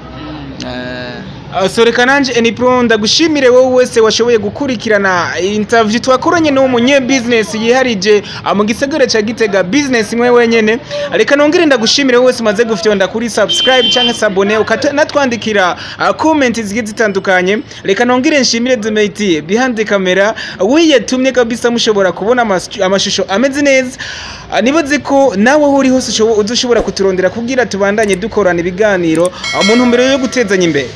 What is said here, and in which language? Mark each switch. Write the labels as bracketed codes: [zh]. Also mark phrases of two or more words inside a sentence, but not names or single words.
[rn] So reka nanje Enipro ndagushimire wowe wese washoboye gukurikirana interview twakoranye no munye business yiharije mu gisagara ca Gitega, business imwe wenyene. Reka nongere ndagushimire wowe wese maze gufyonda kuri subscribe cyangwa s'abone ukanatwandikira comment zigiye zitandukanye. Reka nongere nshimire Dumeti [en] behind the camera, [rn] wiyatumye kabisa mushobora kubona amashusho ameze neza. Nibaze ko nawe uri hose uzoshobora kuturondera kugira tubandanye dukorana ibiganiro mu ntumbero yo gutezanya imbere.